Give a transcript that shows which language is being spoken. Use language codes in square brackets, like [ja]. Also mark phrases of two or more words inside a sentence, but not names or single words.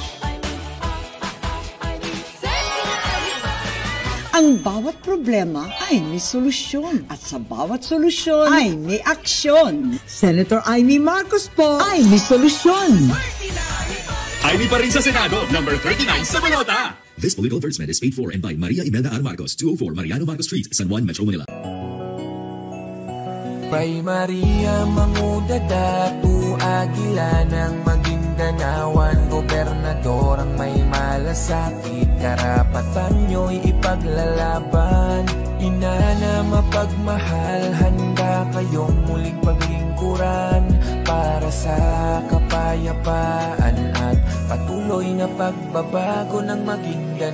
[tl] Ang bawat problema ay may solusyon at sa bawat solusyon ay may aksyon. Senator Amy Marcos po ay may solusyon. Amy pa rin sa Senado, number 39 sa balota. [en] This political advertisement is paid for and by Maria Imelda R. Marcos, 204 Mariano Marcos Street, San Juan, Metro Manila. [tl] Kay Maria mangudada, tu agila ng Magindanawan, gobernador ang may malasakit, karapatan nyo'y ipaglalaban. Ina na mapagmahal, handa kayong muling paglingkuran para sa kapayapaan at patuloy na pagbabago ng Maguindanao.